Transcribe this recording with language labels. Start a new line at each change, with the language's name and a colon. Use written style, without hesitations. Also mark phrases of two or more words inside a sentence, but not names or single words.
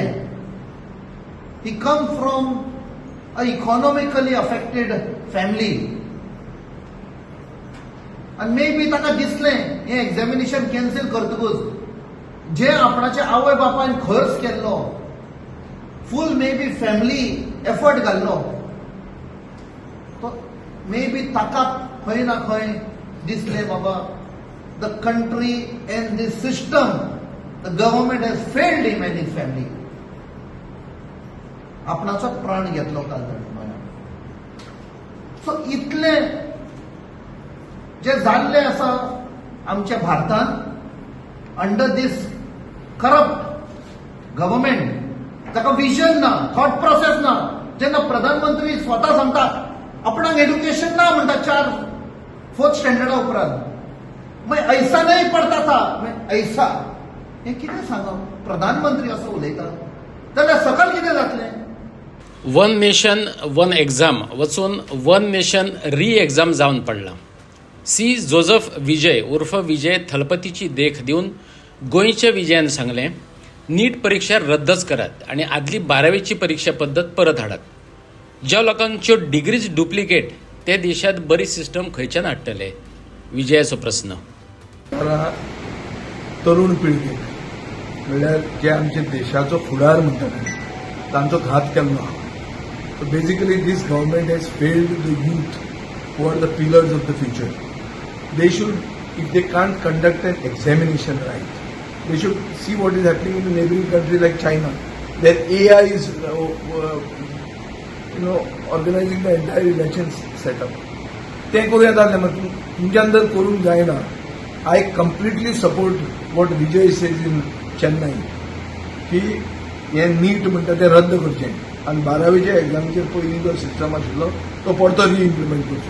English: he come from a economically affected family,
Konkani: आनी
English: may be
Konkani: ताका दिसलें हें
English: examination cancel
Konkani: करतकूच जे आपणाच्या आवय बापायन खर्च केल्लो,
English: full may be family effort
Konkani: घाल्लो,
English: may be
Konkani: ताका खंय ना खंय दिसले बाबा
English: the country and the system, the government has failed him and his family.
Konkani: आपणाचो प्राण घेतलो काल ताणें. सो इतले जे जाल्ले आसा आमच्या भारतांत
English: under this corrupt government,
Konkani: ताका विजन ना,
English: thought process
Konkani: ना. जेन्ना प्रधानमंत्री स्वता सांगता आपणाक एड्युकेशन ना म्हणटा 4th स्टँडर्डा उपरांत, मागीर
Hindi: ऐसा नाही पडता था, ऐसा हे
Konkani: कितें सांगप? प्रधानमंत्री असो उलयता जाल्यार सकल कितें जातलें?
English: one nation one exam वचून one nation re exam
Konkani: जावन पडला. सी जोझफ विजय उर्फ विजय थलपतीची देख दिवन गोंयच्या विजयान सांगलें नीट परीक्षा रद्दच करात आणि आदली 12वीची परीक्षा पद्धत परत हाडात. ज्या लोकांच्यो
English: degrees duplicate
Konkani: ते देशात बरी सिस्टम खंयच्यान हाडटले? विजयाचो प्रश्न. तरुण पिळगेक म्हणल्यार जे आमच्या देशाचो फुडार म्हणटाले तांचो घात केल्लो.
English: so basically this government has failed the youth who are the pillars of the future. they should, if they can't conduct an examination right, they should see what is happening in a neighboring country like China. Their AI is organizing the entire election setup.
Konkani: ते करूया जालें मागीर तुमच्या अंदर करूंक जायना.
English: I completely support what Vijay says in Chennai
Konkani: की हे नीट म्हणटा ते रद्द करचें आनी 12वीच्या एक्झामीचेर पयलीं जो सिस्टम आशिल्लो तो परतो रिइम्प्लिमेंट करचो.